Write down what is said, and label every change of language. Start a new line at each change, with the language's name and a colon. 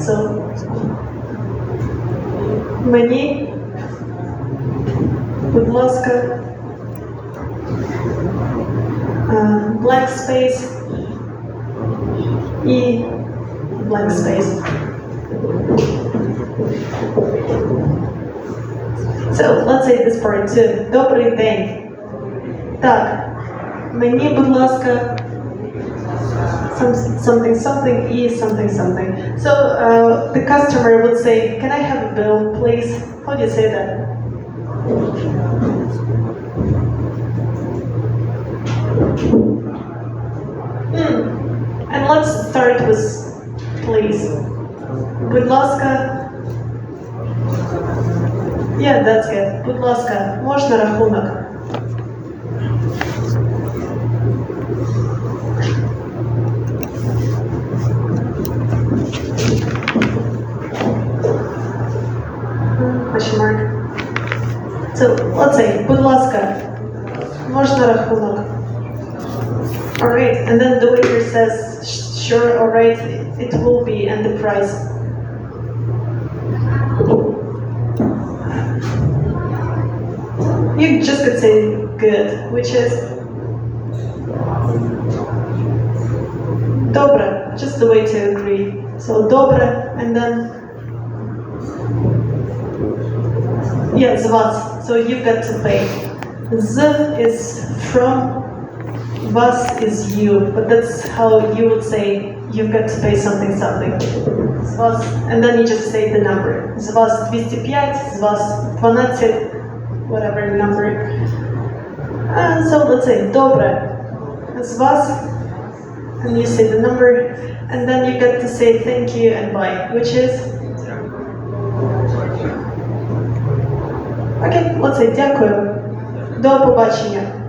English: So
Ukrainian: мені, будь ласка,
English: blank space і blank space. So let's say this part too.
Ukrainian: Добрий день. Так, мені, будь ласка,
English: something
Ukrainian: і something.
English: So the customer would say, can I have a bill, please? How do you say that? And let's start with please.
Ukrainian: Будь ласка.
English: Yeah, that's good.
Ukrainian: Будь ласка, можна рахунок?
English: Question mark. So let's say,
Ukrainian: будь ласка, можна рахунок?
English: Alright, and then the waiter says, sure, alright, it will be, and the price. You just could say good, which is добре, just the way to agree. So
Ukrainian: добре,
English: and then yeah,
Ukrainian: з вас.
English: So you've got to pay. Z is from, вас is you, but that's how you would say you've got to pay something.
Ukrainian: З вас,
English: and then you just say the number.
Ukrainian: З вас 205, з вас 12,
English: whatever number. So let's say
Ukrainian: добре, з вас,
English: and you say the number, and then you get to say thank you and bye, which is okay, let's say
Ukrainian: дякую. До побачення.